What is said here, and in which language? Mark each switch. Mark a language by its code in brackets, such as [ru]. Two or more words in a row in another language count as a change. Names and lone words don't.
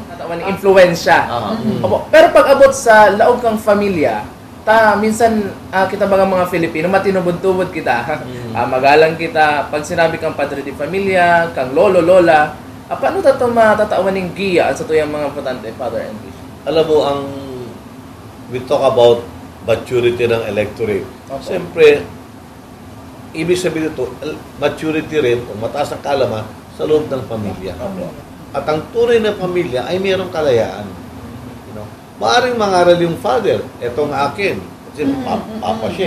[bik] Natawan influensya. Pero pag-abot sa laog kang familia, minsan kita mga Filipino, matinubod-tubod kita. Magalang kita, pag sinabi kang [es] padre di familia, [bik] kang lolo, lola, paano matatawan ng giya sa tuyang mga potante, [en] Father and Bishop? [tl] Alam mo, [en] we talk about maturity ng electorate. [tl] Siyempre, ibig sabihin ito, maturity rin o mataas ang kaalaman sa loob ng pamilya. At ang tunay na pamilya ay mayroong kalayaan. Maaring mangaral yung father, etong akin, kasi papa siya.